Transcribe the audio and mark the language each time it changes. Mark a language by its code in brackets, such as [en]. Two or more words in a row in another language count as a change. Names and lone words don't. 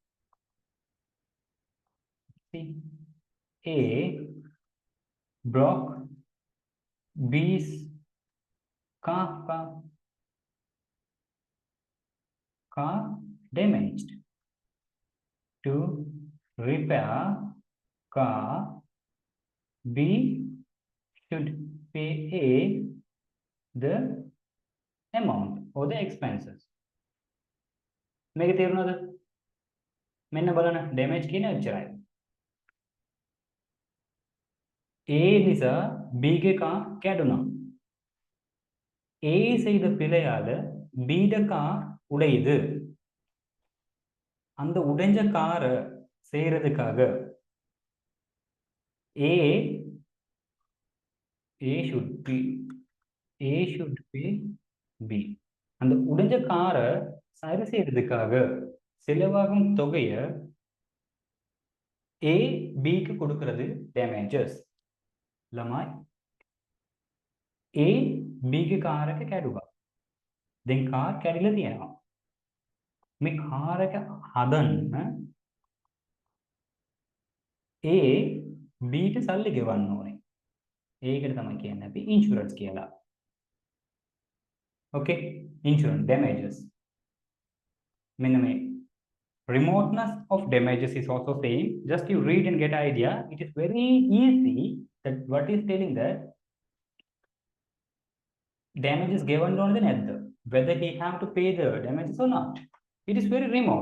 [en] See, A broke B's car damaged. To repair car, B should pay A the amount or the expenses. [si] මේක තේරුණාද? මෙන්න බලන්න damage කියන එච්චරයි. A නිසා B ගේ කා කැඩුණා. [ta] A செய்த பிழையால B ட கார் உடையுது. அந்த உடைஞ்ச காரை செய்யறதுக்காக [en] A should A should pay B. [ta] அந்த உடைஞ்ச காரை சரி செய்யறதுக்காக செலவாகும் தொகையை A Bக்கு கொடுக்கிறது damages. [si] ළමයි A Bගේ කාර් එක කැඩුවා. දැන් කාර් කැඩිලා තියෙනවා. මේ කාර් එක හදන්න A Bට සල්ලි ගෙවන්න ඕනේ. ඒකට තමයි කියන්නේ අපි ඉන්ෂුරන්ස් කියලා. [en] Okay, insurance damages. [si] මෙන්න මේ [en] remoteness of damages is also same. Just you read and get idea. It is very easy that what is telling that damages given on the net, whether he have to pay the damages or not. It is very remote.